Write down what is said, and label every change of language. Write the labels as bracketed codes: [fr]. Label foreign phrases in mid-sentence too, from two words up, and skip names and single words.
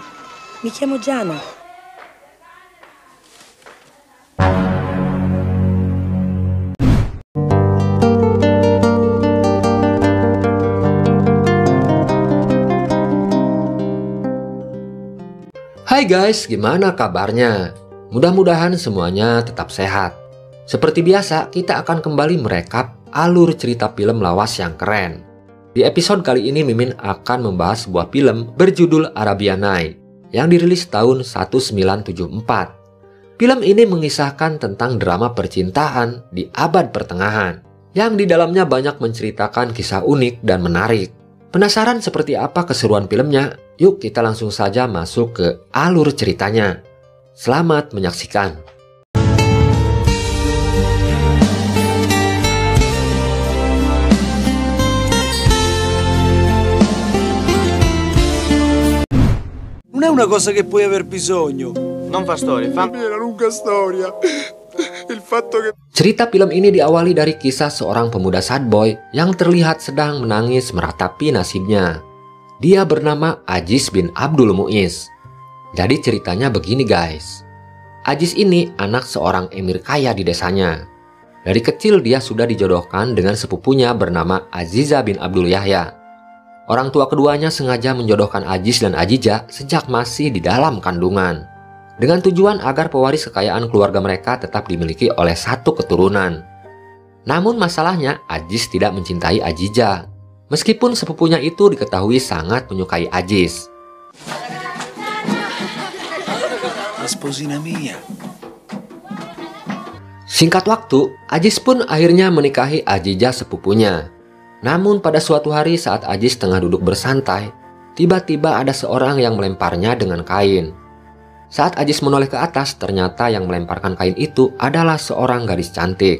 [it] Mi chiamo Giana. [id] Hai guys, gimana kabarnya? Mudah-mudahan semuanya tetap sehat. Seperti biasa, kita akan kembali merekap alur cerita film lawas yang keren. Di episode kali ini Mimin akan membahas sebuah film berjudul Arabian Night yang dirilis tahun 1974. Film ini mengisahkan tentang drama percintaan di abad pertengahan yang di dalamnya banyak menceritakan kisah unik dan menarik. Penasaran seperti apa keseruan filmnya? Yuk kita langsung saja masuk ke alur ceritanya. Selamat menyaksikan. [it] Non è una cosa che puoi aver bisogno. Non fa storia, fa Una lunga storia. Il fatto che... [id] Cerita film ini diawali dari kisah seorang pemuda [en] sad boy [id] yang terlihat sedang menangis meratapi nasibnya. Dia bernama Aziz bin Abdul Muiz. Jadi ceritanya begini guys. Aziz ini anak seorang emir kaya di desanya. Dari kecil dia sudah dijodohkan dengan sepupunya bernama Aziza bin Abdul Yahya. Orang tua keduanya sengaja menjodohkan Aziz dan Aziza sejak masih di dalam kandungan, dengan tujuan agar pewaris kekayaan keluarga mereka tetap dimiliki oleh satu keturunan. Namun masalahnya Aziz tidak mencintai Aziza, meskipun sepupunya itu diketahui sangat menyukai Aziz. [it] La sposina mia. [id] Singkat waktu, Aziz pun akhirnya menikahi Aziza sepupunya. Namun pada suatu hari saat Aziz tengah duduk bersantai, tiba-tiba ada seorang yang melemparnya dengan kain. Saat Aziz menoleh ke atas, ternyata yang melemparkan kain itu adalah seorang gadis cantik.